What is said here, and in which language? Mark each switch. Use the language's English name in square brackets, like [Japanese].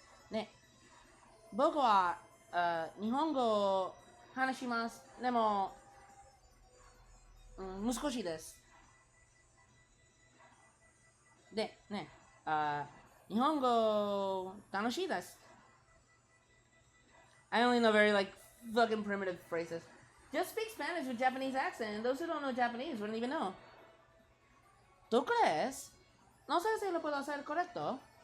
[Japanese] ね、僕は、日本語を話します。でも、難しいです。で、ね、日本語楽しいです。 [English] I only know very like fucking primitive phrases. Just speak Spanish with Japanese accent. Those who don't know Japanese wouldn't even know. [Spanish] ¿Tú crees? No sé si lo puedo hacer correcto.